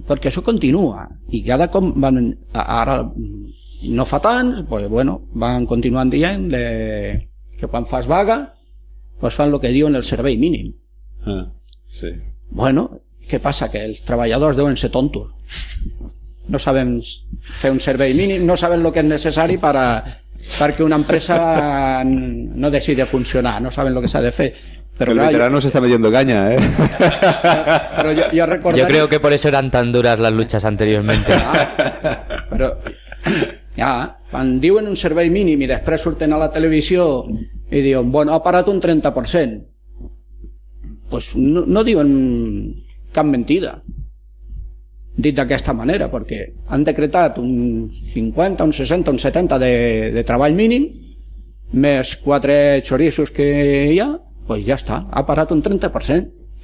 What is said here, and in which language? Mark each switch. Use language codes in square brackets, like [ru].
[ca] perquè això continua. I cada cop van... Ara, no fa tant, pues, bueno, van continuant dient que quan fas vaga, pues fan el que diuen el servei mínim. Ah, sí. Bueno, què passa? Que els treballadors deuen ser tontos. No sabem fer un servei mínim, no sabem el que és necessari perquè una empresa no decide funcionar, no sabem el que s'ha de fer. [es] Però el veterano se está metiendo caña, ¿eh? Pero yo recordaré... Yo creo que por eso eran tan duras las luchas anteriormente. Pero ya, [ca] quan diuen un servei mínim i després surten a la televisió i diuen, bueno, ha parat un 30%, pues no diuen cap mentida. Dit d'aquesta manera, perquè han decretat un 50, un 60, un 70 de treball mínim, més 4 xorissos que hi ha, doncs ja està, ha parat un 30%.